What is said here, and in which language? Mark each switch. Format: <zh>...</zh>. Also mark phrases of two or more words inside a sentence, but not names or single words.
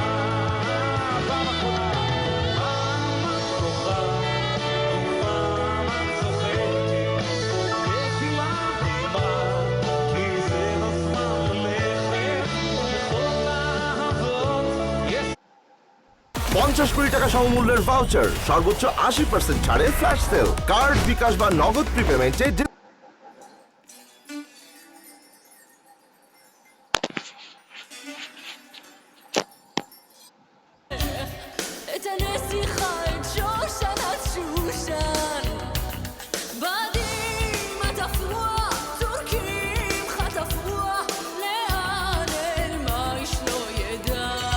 <he>פעם אחרונה. פעם את בוכה ופעם את צוחקת, נזילה דמעה, כי זה הזמן ללכת. לכל האהבות יש</he> <bn>50 কোটি টাকা সমমূল্যের ভাউচার, সর্বোচ্চ 80% ছাড়ে</bn> <en>flash sale,</en> <bn>কার্ড, বিকাশ বা নগদ প্রিপেমেন্টে</bn> <he>את הנסיכה, את שושן, את שושן. בדים את הפרוע, טורקים חטפוה, לאן נעלמה איש לא ידע.</he>